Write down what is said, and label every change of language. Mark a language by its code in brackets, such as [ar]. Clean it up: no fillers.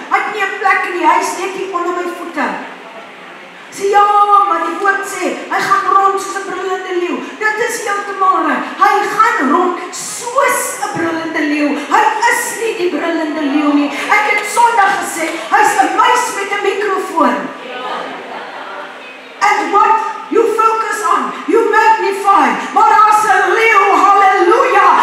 [af] Hy het nie 'n plek in die huis, net hier onder my voete. Sê ja, maar die woord sê, hy gaan rond soos 'n brullende leeu. Dit is heeltemal reg. Hy gaan rond soos 'n brullende leeu. Hy is nie die brullende leeu nie. Ek het Sondag gesê, hy's 'n muis met 'n mikrofoon. [en] And what you focus on, you magnify. [af] Maar daar's 'n leeu, halleluja.